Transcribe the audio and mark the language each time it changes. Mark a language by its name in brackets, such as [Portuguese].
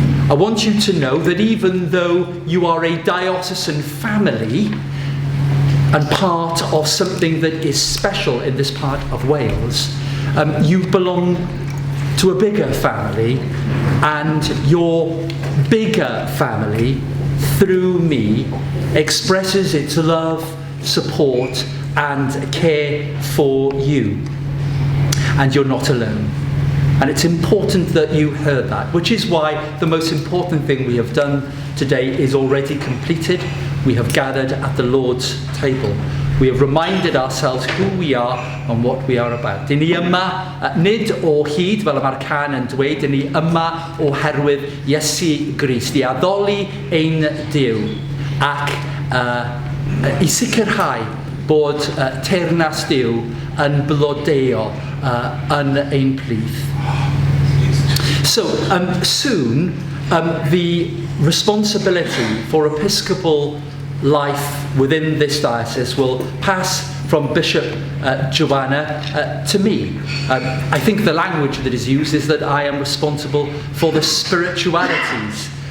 [English] I want you to know that even though you are a diocesan family and part of something that is special in this part of Wales, you belong to a bigger family, and your bigger family, through me, expresses its love, support, and care for you. And you're not alone. And it's important that you heard that, which is why the most important thing we have done today is already completed. We have gathered at the Lord's table. We have reminded ourselves who we are and what we are about. [Welsh] Dyn ni yma, nid o hyd, fel y mae'r can yn dweud, dyn ni yma oherwydd Iesu Grist, i addoli ein Duw, ac i sicrhau bod teyrnas Duw yn blodeo yn ein plith. [English] So, soon, the responsibility for episcopal life within this diocese will pass from Bishop Joanna to me. I think the language that is used is that I am responsible for the spiritualities.